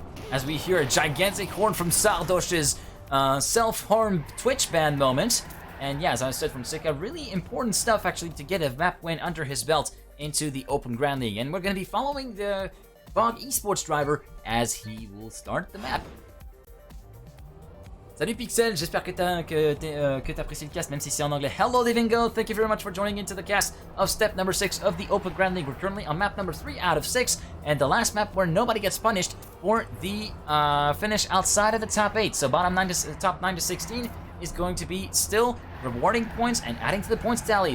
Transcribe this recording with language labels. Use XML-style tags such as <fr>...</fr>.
<en>As we hear a gigantic horn from Sardosh's self-harm Twitch ban moment. And yeah, as I said from Sika, really important stuff actually to get a map win under his belt into the Open Grand League. And we're going to be following the Bog Esports driver as he will start the map.</en> <fr>Salut Pixel, j'espère que t'as apprécié le cast, même si c'est en anglais.</fr> <en>Hello Divingo, thank you very much for joining into the cast of step number 6 of the Open Grand League. We're currently on map number 3 out of 6, and the last map where nobody gets punished for the finish outside of the top 8. So top 9 to 16 is going to be still rewarding points and adding to the points tally.</en>